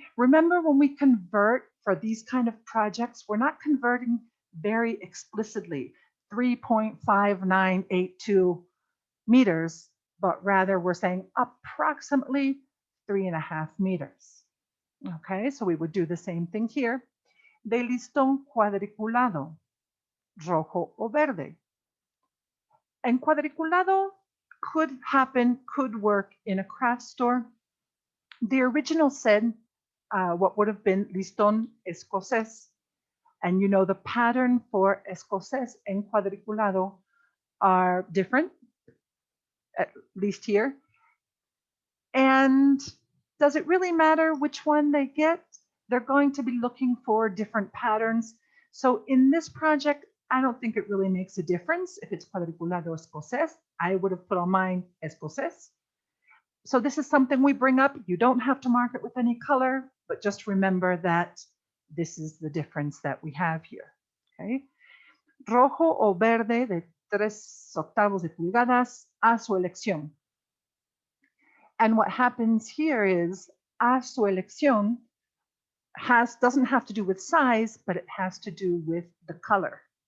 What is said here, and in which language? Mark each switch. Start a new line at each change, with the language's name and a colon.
English: Remember, when we convert for these kind of projects, we're not converting very explicitly 3.5982 meters, but rather we're saying approximately 3.5 meters. Okay, so we would do the same thing here.
Spanish: De listón cuadriculado, rojo o verde.
English: And cuadriculado could happen, could work in a craft store. The original said what would have been
Spanish: listón escocés.
English: And you know the pattern for escocés and cuadriculado are different, at least here. And does it really matter which one they get? They're going to be looking for different patterns. So in this project, I don't think it really makes a difference if it's cuadriculado or escocés. I would have put on mine escocés. So this is something we bring up. You don't have to mark it with any color, but just remember that this is the difference that we have here. Okay.
Spanish: Rojo o verde de 3/8 de pulgadas a su elección.
English: And what happens here is
Spanish: a su elección
English: doesn't have to do with size, but it has to do with the color.